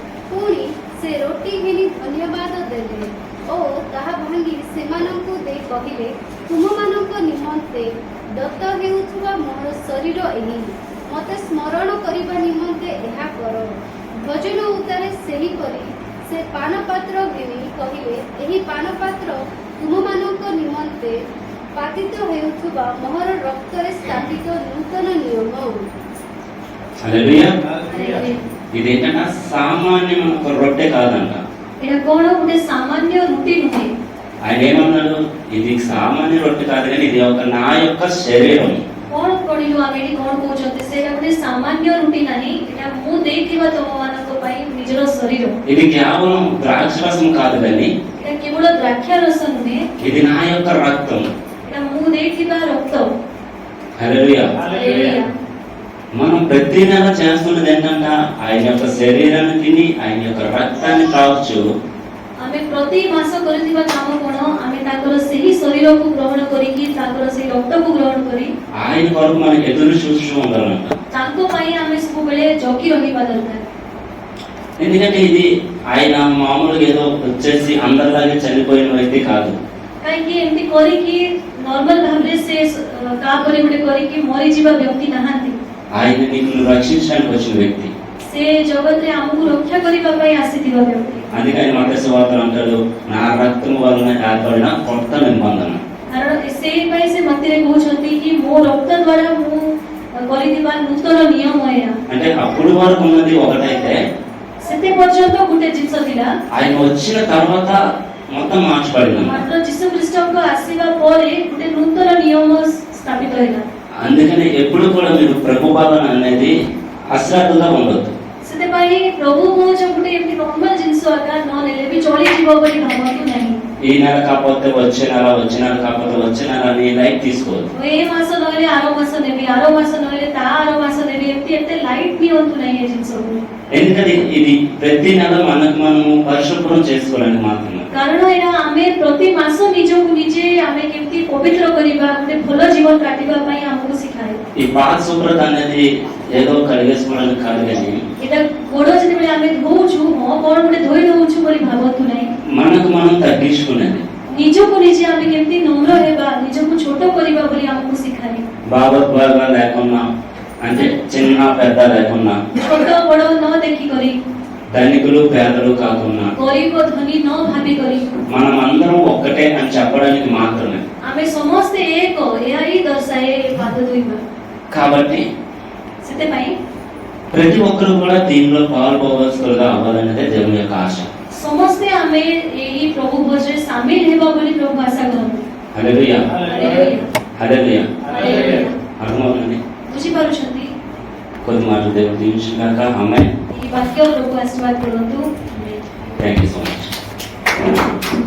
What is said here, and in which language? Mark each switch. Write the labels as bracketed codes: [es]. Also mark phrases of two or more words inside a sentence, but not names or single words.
[or] ପୁଣି ସେ ରୋଟି ଘେନି ଧନ୍ୟବାଦ ଦେଲେ, ଓ ତାହା ଭାଙ୍ଗି ସେମାନଙ୍କୁ ଦେଇ କହିଲେ, ତୁମମାନଙ୍କ ନିମନ୍ତେ ଦତ୍ତ ହେଉଥିବା ମୋର ଶରୀର ଏହି, ମୋତେ ସ୍ମରଣ କରିବା ନିମନ୍ତେ ଏହା କର। ଭୋଜନ ଉତ୍ତାରେ ସେହିପରି ସେ ପାନପାତ୍ର ଘେନି କହିଲେ, ଏହି ପାନପାତ୍ର ତୁମମାନଙ୍କ ନିମନ୍ତେ ପାତିତ ହେଉଥିବା ମୋର ରକ୍ତରେ ସ୍ଥାପିତ ନୂତନ ନିୟମ। [te] హల్లెలూయా. ఇది ఏంటంటే సామాన్యమైన ఒక రొట్టె కాదంట. [or] ଏଇଟା କଣ ଗୋଟେ ସାମାନ୍ୟ ରୁଟି ନୁହେଁ। [te] ఆయన ఏమన్నాడు, ఇది సామాన్య రొట్టె కాదు కానీ ఇది ఒక నా యొక్క శరీరం. [or] କଣ ପଢିଲୁ ଆମେ ଏଠି କଣ କହୁଛନ୍ତି, ସେଇଟା ଗୋଟେ ସାମାନ୍ୟ ରୁଟି ନାହିଁ, ଏଇଟା ମୁଁ ଦେଇଥିବା ତମମାନଙ୍କ ପାଇଁ ନିଜର ଶରୀର। [te] ఇది కేవలం ద్రాక్షరసం కాదు కానీ [or] ଏଇଟା କେବଳ ଦ୍ରାକ୍ଷା ରସ ନୁହେଁ, [te] ఇది నా యొక్క రక్తం. [or] ଏଇଟା ମୁଁ ଦେଇଥିବା ରକ୍ତ। [te] హల్లెలూయా. హల్లెలూయా। మనం ప్రతి నెల చేస్తున్నది ఏంటంటే ఆయన యొక్క శరీరాన్ని తిని ఆయన యొక్క రక్తాన్ని తాగొచ్చు. [or] ଆମେ ପ୍ରତି ମାସ କରୁଥିବା କାମ କଣ, ଆମେ ତାଙ୍କର ସେହି ଶରୀରକୁ ଗ୍ରହଣ କରିକି ତାଙ୍କର ସେହି ରକ୍ତକୁ ଗ୍ରହଣ କରି [te] ఆయన కొరకు మనం ఎదురు చూస్తూ ఉండాలంట. [or] ତାଙ୍କ ପାଇଁ ଆମେ ସବୁବେଳେ ଜଗି ରହିବା ଦରକାର। [te] ఎందుకంటే ఇది ఆయన మామూలుగా ఏదో వచ్చేసి అందరిలాగే చనిపోయిన వ్యక్తి కాదు. [or] କାହିଁକି ଏମିତି କରିକି ନର୍ମାଲ ଭାବରେ ସେ କାହାପରେ ଗୋଟେ କରିକି ମରିଯିବା ବ୍ୟକ୍ତି ନାହାନ୍ତି। [te] ఆయన నీకు రక్షించడానికి వచ్చిన వ్యక్తి. [or] ସେ ଜଗତରେ ଆମକୁ ରକ୍ଷା କରିବା ପାଇଁ ଆସିଥିବା ବ୍ୟକ୍ତି। [te] అందుకని మత్తయి సువార్తలో అంటాడు, నా రక్తం వలన ఏర్పడిన కొత్త నిబంధన. [or] କାରଣ ସେଇ ପାଇଁ ସେ ମତିରେ କହୁଛନ୍ତି କି ମୋ ରକ୍ତ ଦ୍ୱାରା ମୁଁ କରିଥିବା ନୂତନ ନିୟମ ଏହା। [te] అంటే అప్పుడు వరకు ఉన్నది ఒకటైతే [or] ସେତେ ପର୍ଯ୍ୟନ୍ତ ଗୋଟେ ଜିନିଷ ଥିଲା, [te] ఆయన వచ్చిన తర్వాత మొత్తం మార్చబడింది. [or] ମାତ୍ର ଯୀଶୁ ଖ୍ରୀଷ୍ଟଙ୍କ ଆସିବା ପରେ ଗୋଟେ ନୂତନ ନିୟମ ସ୍ଥାପିତ ହେଲା। [te] అందుకని ఎప్పుడు కూడా మీరు ప్రభు పాలన అనేది అశ్రద్ధగా ఉండొద్దు. [or] ସେଥିପାଇଁ ପ୍ରଭୁ କହୁଛ ଗୋଟେ ଏମିତି ନର୍ମାଲ ଜିନିଷ ଆକା ନ ନେଲେ ବି ଚଳିଯିବ ବୋଲି ଭାବନ୍ତୁ ନାହିଁ। [te] ఈ నెల కాకపోతే వచ్చే నెల, వచ్చే నెల కాకపోతే వచ్చే నెల అని లైట్ తీసుకోవద్దు. [or] ଏ ମାସ ନହେଲେ ଆର ମାସ ନେବି, ଆର ମାସ ନହେଲେ ତା ଆର ମାସ ନେବି, ଏମିତି ଏତେ ଲାଇଟ୍ ନିଅନ୍ତୁ ନାହିଁ ଏ ଜିନିଷକୁ। [te] ఎందుకంటే ఇది ప్రతి నెల మనకు మనము పరిశుభ్రం చేసుకోవడానికి మాత్రమే. [or] କାରଣ ଏଇଟା ଆମେ ପ୍ରତି ମାସ ନିଜକୁ ନିଜେ ଆମେ କେମିତି ପବିତ୍ର କରିବା, ଗୋଟେ ଭଲ ଜୀବନ କାଟିବା ପାଇଁ ଆମକୁ ଶିଖାଏ। [te] ఈ పాత శుభ్రత అనేది ఏదో కడిగేసుకోవడానికి కాదు కానీ [or] ଏଇଟା ଗୋଡ଼ ଯେତେବେଳେ ଆମେ ଧୋଉଛୁ, ହଁ କଣ ଗୋଟେ ଧୋଇ ଦଉଛୁ ବୋଲି ଭାବନ୍ତୁ ନାହିଁ। [te] మనకు మనం తగ్గించుకునేది, [or] ନିଜକୁ ନିଜେ ଆମେ କେମିତି ନମ୍ର ହେବା, ନିଜକୁ ଛୋଟ କରିବା ବୋଲି ଆମକୁ ଶିଖାଏ। [te] భావోద్వేగా లేకున్నా, అంటే చిన్న పెద్ద లేకున్నా, [or] ଛୋଟ ବଡ଼ ନ ଦେଖିକରି, [te] ధనికులు పేదలు కాకుండా [or] ଗରିବ ଧନୀ ନ ଭାବିକରି [te] మనం అందరం ఒక్కటే అని చెప్పడానికి మాత్రమే. [or] ଆମେ ସମସ୍ତେ ଏକ, ଏହା ହିଁ ଦର୍ଶାଏ ଏ ପାଦ ଧୋଇବା। [te] కాబట్టి [or] ସେଥିପାଇଁ [te] ప్రతి ఒక్కరు కూడా దీనిలో పాల్గొవలసిగా అవ్వాలనేదే దేవుని యొక్క ఆశ. [or] ସମସ୍ତେ ଆମେ ଏହି ପ୍ରଭୁ ଭୋଜରେ ସାମିଲ ହେବା ବୋଲି ପ୍ରଭୁ ଆଶା କରନ୍ତି। [te] హల్లెలూయా. [or] ହାଲେଲୁୟା। [te] హల్లెలూయా. [or] ହାଲେଲୁୟା। [te] అర్థమవుతుంది. [or] ବୁଝିପାରୁଛନ୍ତି? [te] కొద్ది మాటలు దేవుడు దీవించుగాక. ఆమేన్. [or] ଏହି ବାକ୍ୟ ପ୍ରଭୁ ଆଶୀର୍ବାଦ କରନ୍ତୁ। [en] Thank you so much.